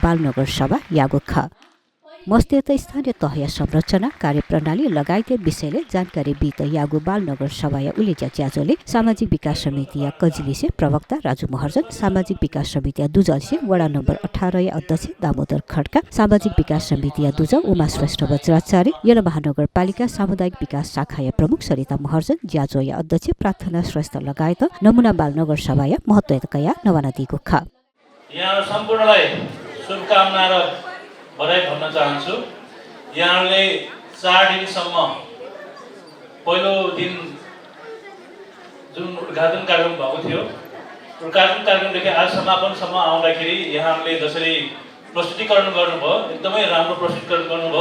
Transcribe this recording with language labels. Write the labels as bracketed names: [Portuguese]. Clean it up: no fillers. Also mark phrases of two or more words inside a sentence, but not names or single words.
[Newari] बाल नगर सभा यागो ख मस्तेत स्थानीय तहया संरचना कार्यप्रणाली लगायत विषयले जानकारी बित यागु बाल नगर सभाया उलेच्या च्याजोले सामाजिक विकास समिति या कजिलिसे प्रवक्ता राजु महर्जन सामाजिक विकास समिति या दुजलसे वडा नम्बर 18 या अध्यक्ष दामोदर खड्का सामाजिक विकास समिति या दुज उमा श्रेष्ठ वज्राचार्य यला महानगरपालिका सामुदायिक विकास शाखा या प्रमुख सरिता महर्जन ज्याजो या अध्यक्ष प्रार्थना श्रेष्ठ लगायत नमुना बाल नगर सभाया महत्त्वकया नवाना दिगो ख [Nepali] यहाँ सम्पूर्णलाई शुभकामना र बधाई भन्न चाहन्छु। यहाँले 4 दिनसम्म पहिलो दिन जुन उद्घाटन कार्यक्रम भएको थियो उद्घाटन कार्यक्रमदेखि आज समापनसम्म आउँदाखेरि यहाँले जसरी प्रस्तुतीकरण गर्नुभयो एकदमै राम्रो प्रस्तुतीकरण गर्नुभयो।